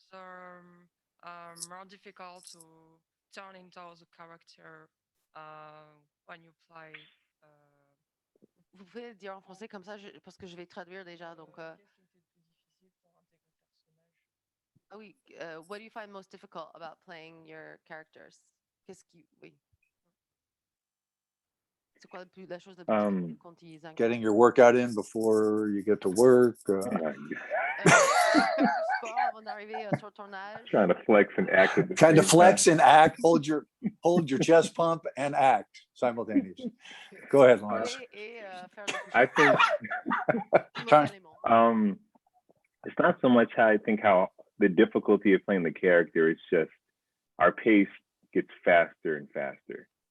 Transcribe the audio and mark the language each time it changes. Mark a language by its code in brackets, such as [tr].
[en] been more difficult to turn into the character when you play? [fr] Vous pouvez le dire en français comme ça, parce que je vais traduire déjà. Donc, ah oui, [en] what do you find most difficult about playing your characters? [fr] Qu'est-ce qui, oui. C'est quoi la chose la plus difficile quand ils incarnent? [en] Getting your workout in before you get to work. [fr] Faire du sport avant d'arriver sur le tournage. [en] Trying to flex and act at the Trying to same flex time. and act, hold your chest pump and act simultaneously. Go ahead, Lawrence. [fr] Et faire le [en] I think [fr] simultanément. [en] it's not so much how the difficulty of playing the character, it's just our pace gets faster and faster.